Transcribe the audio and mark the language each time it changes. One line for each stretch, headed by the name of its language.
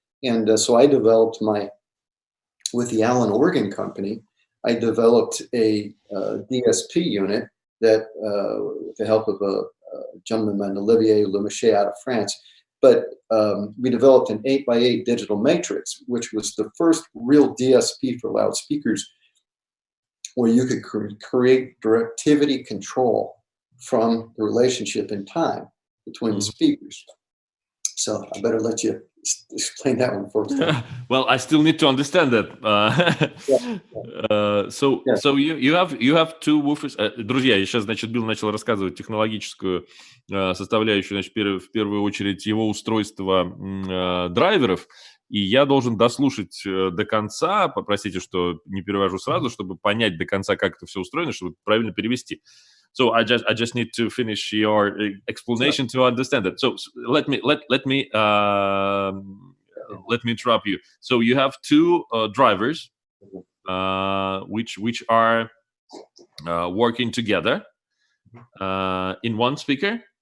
English: And so I developed with the Allen Organ Company, I developed a DSP unit that, with the help of a gentleman named Olivier Lemaitre out of France, but we developed an 8x8 digital matrix, which was the first real DSP for loudspeakers, where you could create directivity control from the relationship in time between the speakers. So I better let you explain that one first. Well, I still need to understand that. So you have two woofers.
Russian: Друзья, я сейчас, значит, Билл начал рассказывать технологическую составляющую, значит, в первую очередь его устройства драйверов, и я должен дослушать до конца, попросите, что не перевожу сразу, чтобы понять до конца, как это все устроено, чтобы правильно перевести.
English: So I just need to finish your explanation to understand it. So let me interrupt you. So you have two drivers which are working together in one speaker.